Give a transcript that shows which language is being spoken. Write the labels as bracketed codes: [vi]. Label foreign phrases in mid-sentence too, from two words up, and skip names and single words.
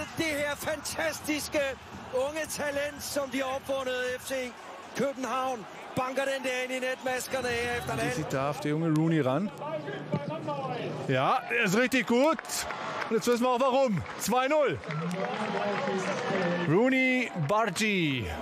[da] Det her fantastiske unge talent, som de har opfundet FC København, banker den der ind i netmaskerne her efter den. [de] Jetzt darf der junge Rooney ran. Ja, der ist richtig gut. Und jetzt wissen wir auch warum. 2-0. Rooney Bargi.